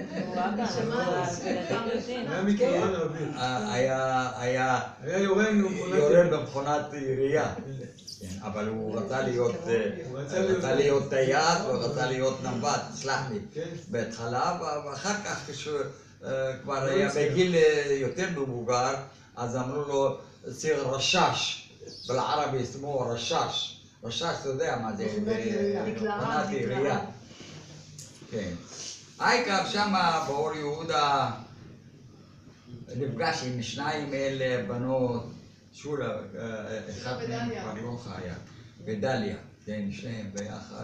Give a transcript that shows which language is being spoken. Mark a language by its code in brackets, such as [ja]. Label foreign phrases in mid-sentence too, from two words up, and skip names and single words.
[he] היה יורה במכונת ירייה. אבל הוא רצה להיות טייס ורצה להיות נווד, סלח לי, בהתחלה, ואחר כך כשהוא כבר היה בגיל יותר מבוגר, אז אמרו לו ציר רשש, [ar] بالعربي اسمه رشاش. [he] رشاش אתה יודע מה זה? מכונת עירייה. כן. העיקר שמה באור יהודה נפגש עם שניים אלה בנות, שולה, אחד מהם כבר לא חיה, ודליה, כן, שניהם ביחד.